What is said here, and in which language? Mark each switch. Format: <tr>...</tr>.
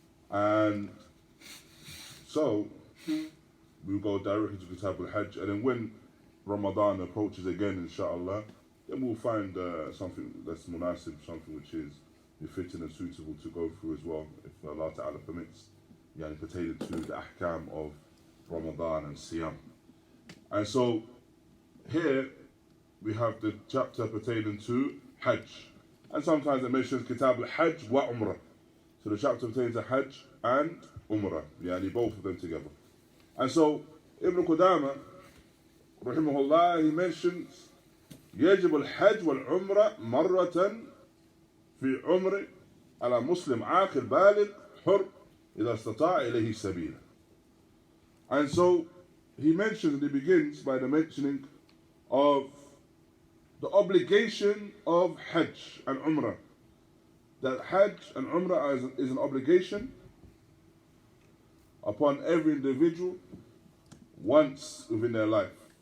<en>And so we'll go directly to Kitab al-Hajj, and then when Ramadan approaches again, inshallah, then we'll find something that's munasib, something which is befitting and suitable to go through as well, if Allah Ta'ala permits, pertaining to the ahkam of Ramadan and Siyam. And so here we have the chapter pertaining to Hajj. And sometimes it mentions Kitab al-Hajj wa Umrah. So the chapter pertains to Hajj and Umrah, both of them together. And so Ibn Qudāmah, raḥimahullāh, he mentions</en> <ar>يجب الحج والعمرة مرة في عمر على مسلم عاقل بالغ حر إذا استطاع إليه سبيلا.</ar> <en>And so he mentions, and he begins by the mentioning of the obligation of Hajj and Umrah. That Hajj and Umrah is an obligation upon every individual once within their life.</en>